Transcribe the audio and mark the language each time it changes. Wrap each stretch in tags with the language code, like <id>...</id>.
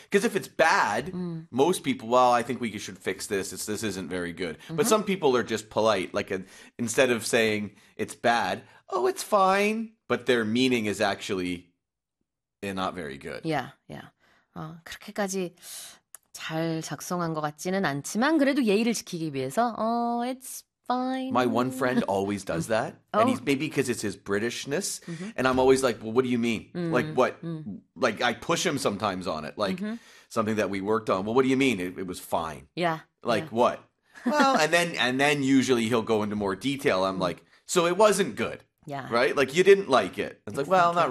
<en>Because if it's bad, most people, well, I think we should fix this. This isn't very good. But some people are just polite. Like, instead of saying it's bad, oh, it's fine. But their meaning is actually. They're not very good. Yeah.</en> <ko>그렇게까지 잘 작성한 것 같지는 않지만 그래도 예의를 지키기 위해서</ko> <en>it's My one friend always does that, and he's Oh. maybe because it's his Britishness, and I'm always like, "Well, what do you mean? Like what? Like I push him sometimes on it, like something that we worked on. Well, what do you mean? It was fine. Like what? Well, and then usually he'll go into more detail. I'm like, so it wasn't good, right? Like you didn't like it. It's like, well, not</en>